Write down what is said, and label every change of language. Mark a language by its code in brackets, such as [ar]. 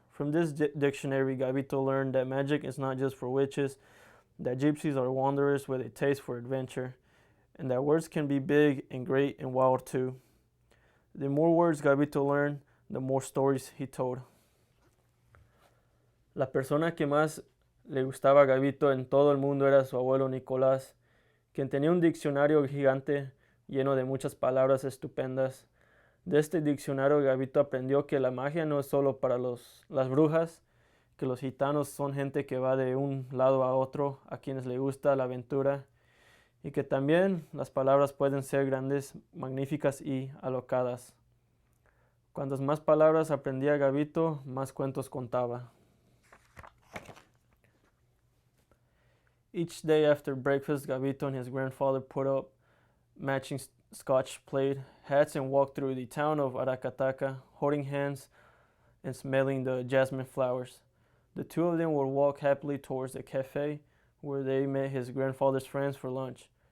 [en] From this dictionary, Gabito learned that magic is not just for witches, that gypsies are wanderers with a taste for adventure, and that words can be big and great and wild too. The more words Gabito learned, the more stories he told. [es] La persona que más le gustaba a Gabito en todo el mundo era su abuelo Nicolás, quien tenía un diccionario gigante lleno de muchas palabras estupendas. De este diccionario Gabito aprendió que la magia no es solo para las brujas, que los gitanos son gente que va de un lado a otro, a quienes le gusta la aventura, y que también las palabras pueden ser grandes, magníficas y alocadas. Cuantas más palabras aprendía Gabito, más cuentos contaba. [en] Each day after breakfast, Gabito and his grandfather put up matching Scotch plaid hats and walked through the town of Aracataca, holding hands and smelling the jasmine flowers. The two of them would walk happily towards the cafe where they met his grandfather's friends for lunch.